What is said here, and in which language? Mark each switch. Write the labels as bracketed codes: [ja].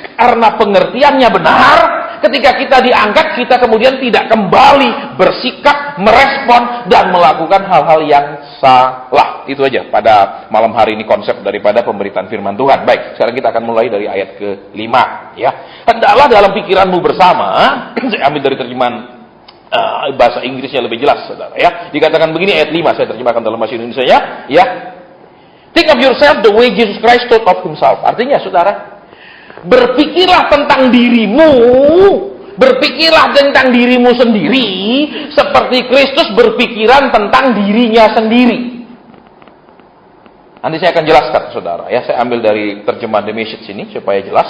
[id] Karena pengertiannya benar, ketika kita diangkat, kita kemudian tidak kembali bersikap, merespon dan melakukan hal-hal yang salah. Itu aja pada malam hari ini konsep daripada pemberitaan firman Tuhan. Baik, sekarang kita akan mulai dari ayat ke-5, ya. Hendaklah dalam pikiranmu bersama, saya ambil dari terjemahan bahasa Inggrisnya lebih jelas, saudara, ya. Dikatakan begini ayat 5, saya terjemahkan dalam bahasa Indonesia, ya. [en] Think of yourself the way Jesus Christ thought of himself. [id] Artinya, saudara, berpikirlah tentang dirimu, berpikirlah tentang dirimu sendiri seperti Kristus berpikiran tentang dirinya sendiri. Nanti saya akan jelaskan, saudara, ya. Saya ambil dari terjemahan The Message ini supaya jelas.